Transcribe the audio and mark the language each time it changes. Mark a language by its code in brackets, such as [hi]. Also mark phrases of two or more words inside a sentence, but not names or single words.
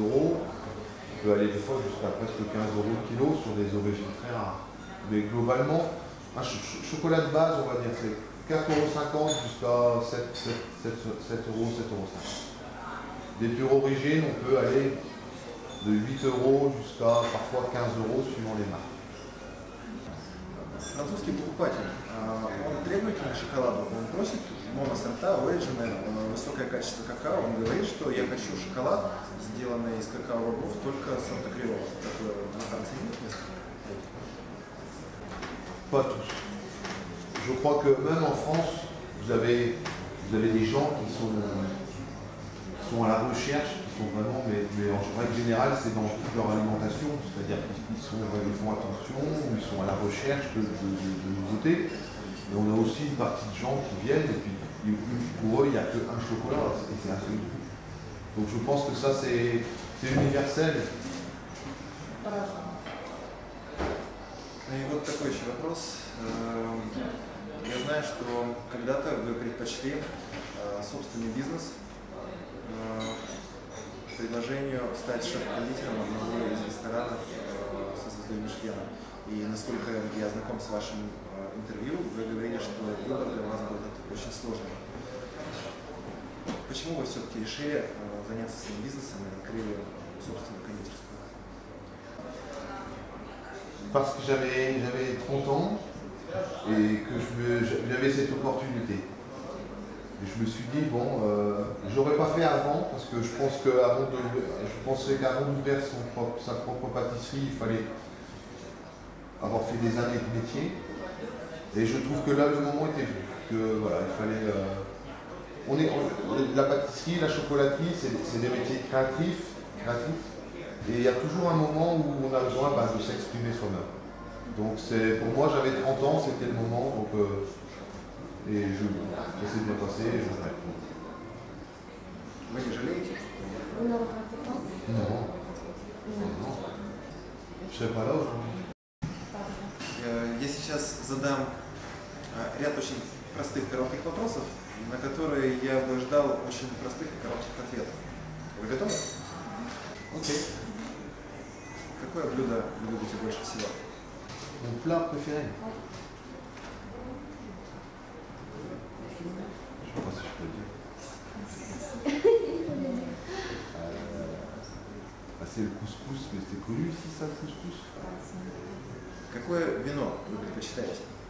[fr] On peut aller des fois jusqu'à presque 15 € le kilo sur des origines très rares. Mais globalement, un chocolat de base, on va dire, c'est 4,50 € jusqu'à 7 €, 7,50 €. Des pures origines, on peut aller de 8 € jusqu'à parfois 15 € suivant les marques. [ru] Французский покупатель, он требовательный к шоколаду, он просит моносорта, оригинал, высокое качество какао, он говорит, что я хочу шоколад, сделанный из какао-бобов, только сорта Криола. Такое на Франции нет места? [fr] Pas tous. Je crois que même en France, vous avez des gens qui sont à la recherche, qui sont vraiment, mais en règle générale, c'est dans toute leur alimentation, c'est-à-dire qu'ils font attention, ils sont à la recherche de nouveautés. Et on a aussi une partie de gens qui viennent et puis pour eux, il n'y a qu'un chocolat et c'est un seul truc. Donc je pense que ça, c'est universel. [ru] И вот такой еще вопрос. Я знаю, что когда-то вы предпочли собственный бизнес предложению стать шеф-кондитером одного из ресторанов со звездой Мишлена. И насколько я знаком с вашим интервью, вы говорили, что выбор для вас был очень сложным. Почему вы все-таки решили заняться своим бизнесом и открыли собственную кондитерскую? [fr] Parce que j'avais 30 ans et que j'avais cette opportunité. Et je me suis dit, bon, j'aurais pas fait avant, parce que je pensais qu'avant d'ouvrir sa propre pâtisserie, il fallait avoir fait des années de métier. Et je trouve que là, le moment était venu. Que voilà, il fallait. La pâtisserie, la chocolaterie, c'est des métiers créatifs. Et il y a toujours un moment où on a besoin de s'exprimer soi-même. Donc pour moi, j'avais 30 ans, c'était le moment. Donc, et ça s'est bien passé et je regrette. [ru] Вы не жалеете? [fr] Vous ne regrettez pas? Non. Non. Je serais pas là aujourd'hui. [ru] Я сейчас задам ряд очень простых коротких вопросов, на которые я бы ждал очень простых и коротких ответов. Вы готовы? Окей. Какое блюдо вы любите больше всего? [fr] Mon plat préféré. Je sais pas si je peux le dire. C'est le couscous, mais c'est connu ici ça, le couscous. [ru] Какое вино вы предпочитаете?